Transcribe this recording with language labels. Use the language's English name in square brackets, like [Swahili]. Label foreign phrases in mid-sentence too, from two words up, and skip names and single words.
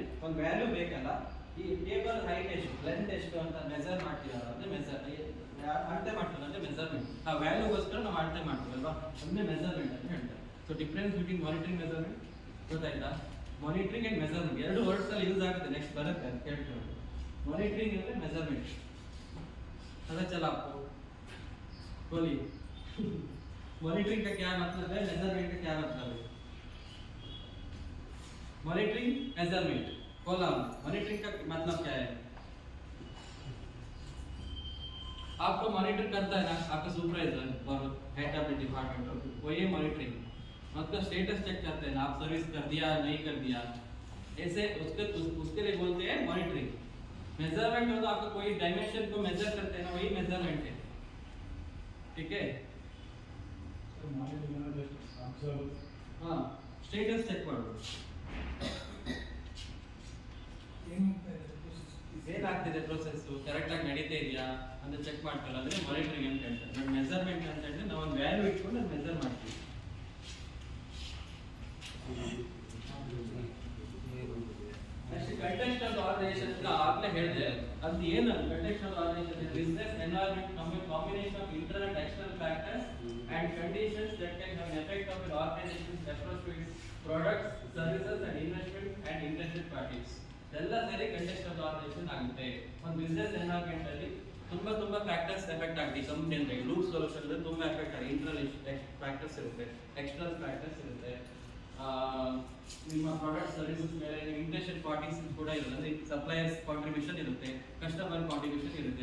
[Kannada] ಒಂದು ವ್ಯಾಲ್ಯೂ ಬೇಕಲ್ಲ, ಈ [English] table height [Kannada] ಎಷ್ಟು, ಲೆಂತ್ ಎಷ್ಟು ಅಂತ ಮೆಜರ್ ಮಾಡ್ತೀರಾ, ಅದೇ ಮೆಜರ್ ಅಳತೆ ಮಾಡ್ತಾರೆ, ಅಂದ್ರೆ ಮೆಜರ್ಮೆಂಟ್. ಆ ವ್ಯಾಲ್ಯೂಗೋಸ್ಕರ ನಾವು ಅಳತೆ ಮಾಡ್ತೀವಲ್ವಾ, ಅಂದ್ರೆ ಮೆಜರ್ಮೆಂಟ್ ಅಂತ ಹೇಳ್ತಾರೆ. [English] so difference between monitoring measurement [Kannada] ಗೊತ್ತಾಯ್ತಾ? [English] monitoring and measurement [Kannada] ಎರಡು ವರ್ಡ್ಸ್ ಅಲ್ಲಿ ಯೂಸ್ ಆಗುತ್ತೆ, ನೆಕ್ಸ್ಟ್ ಬರುತ್ತೆ ಅಂತ ಹೇಳ್ತೀವಿ. ಮಾನಿಟರಿಂಗ್ ಅಂದ್ರೆ ಮೆಜರ್ಮೆಂಟ್. [Hindi] पता चला आपको? बोलिए मॉनिटरिंग का क्या मतलब है, मेजरमेंट का क्या मतलब है? [English] monitoring measurement column, [Hindi] मॉनिटरिंग का मतलब क्या है? आपको मॉनिटर करता है ना आपका सुपरवाइजर और [English] head of the department, [Hindi] वो ये मॉनिटरिंग मतलब [English] status check [Hindi] करते हैं ना, आप सर्विस कर दिया नहीं कर दिया, ऐसे उसके लिए बोलते हैं मॉनिटरिंग। मेजरमेंट हो तो आपको कोई डायमेंशन को मेजर करते हैं ना, वही मेजरमेंट है, ठीक है? हाँ [English] status check [Hindi] करो, [Kannada] ಏನಾಗ್ತಿದೆ [English] process correct [Kannada] ಆಗಿ ನಡೀತಾ ಇದೆಯಾ ಅಂತ ಚೆಕ್ ಮಾಡ್ತಾರೆ, ಅಂದ್ರೆ ಮಾನಿಟರಿಂಗ್ ಅಂತ ಹೇಳ್ತಾರೆ. ಬಟ್ ಮೆಜರ್ಮೆಂಟ್ ಅಂತ ಹೇಳಿದ್ರೆ ನಾವು ಒಂದು ವ್ಯಾಲ್ಯೂ ಇಟ್ಕೊಂಡು ಅದು ಮೆಜರ್ ಮಾಡ್ತೀವಿ. [English] next context of organization [Kannada] ಅಂತ ಆಗ್ಲೇ ಹೇಳಿದೆ, ಅದು ಏನು [English] context of organization business environment combination of internal and external factors and conditions that can have an effect on an organization's approach to its products, services and investment and interested parties. [Kannada] ಎಲ್ಲ ಸೇರಿ [English] context of organization [Kannada] ಆಗುತ್ತೆ. ಒಂದು [English] business environment [Kannada] ಅಲ್ಲಿ ತುಂಬಾ [English] factors effect [Kannada] ಆಗುತ್ತೆ. ಕಂಪನಿ ಅಂದ್ರೆ ಲೂಪ್ ಸೊಲ್ಯೂಷನ್ ತುಂಬಾ ಎಫೆಕ್ಟ್ ಆಗುತ್ತೆ. [English] internal factors [Kannada] ಇರುತ್ತೆ, [English] external factors [Kannada] ಇರುತ್ತೆ. ನಿಮ್ಮ [English] product services [Kannada] ಮೇಲೆ [English] interested parties [Kannada] ಕೂಡ ಇರುತ್ತೆ, ಅಂದ್ರೆ [English] suppliers contribution [Kannada] ಇರುತ್ತೆ, [English] customer contribution [Kannada] ಇರುತ್ತೆ.